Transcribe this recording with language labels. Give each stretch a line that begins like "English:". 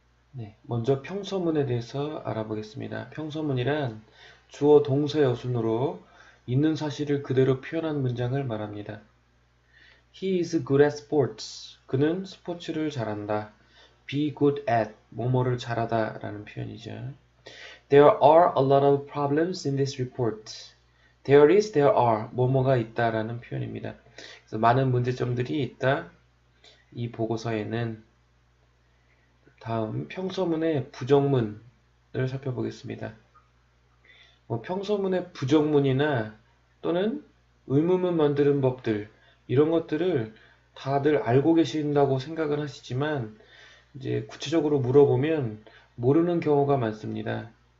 Korean: 네, 먼저 평서문에 대해서 알아보겠습니다. 평서문이란 주어 동사 여순으로 있는 사실을 그대로 표현한 문장을 말합니다.
English: He is good at sports.
Korean: 그는 스포츠를 잘한다.
English: Be good at
Korean: 뭐뭐를 잘하다 라는 표현이죠.
English: There are a lot of problems in this report. There is, there are,
Korean: 뭐뭐가 있다라는 표현입니다. 그래서 많은 문제점들이 있다. 이 보고서에는 다음 평서문의 부정문을 살펴보겠습니다. 평서문의 부정문이나 또는 의문문 만드는 법들 이런 것들을 다들 알고 계신다고 생각은 하시지만 이제 구체적으로 물어보면 모르는 경우가 많습니다.